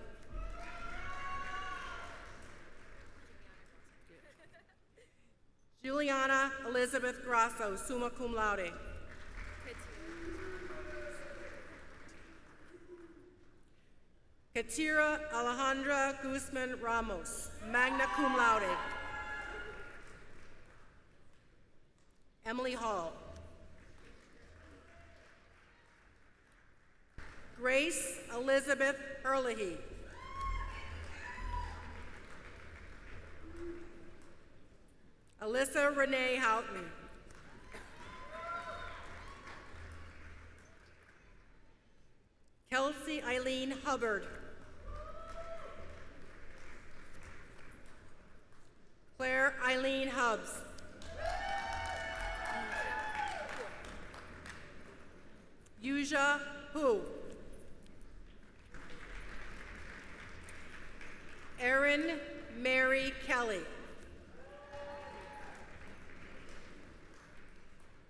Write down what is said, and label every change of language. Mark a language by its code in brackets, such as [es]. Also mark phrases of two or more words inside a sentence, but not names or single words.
[en] Juliana Elizabeth Grasso, [la] summa cum laude. [en] Katira Alejandra Guzman Ramos, [la] magna cum laude. [en] Emily Hall. Grace Elizabeth Herlihy. Alyssa Renee Houghton. Kelsey Eileen Hubbard. Claire Eileen Hubbs. Yuja Hu. Erin Mary Kelly.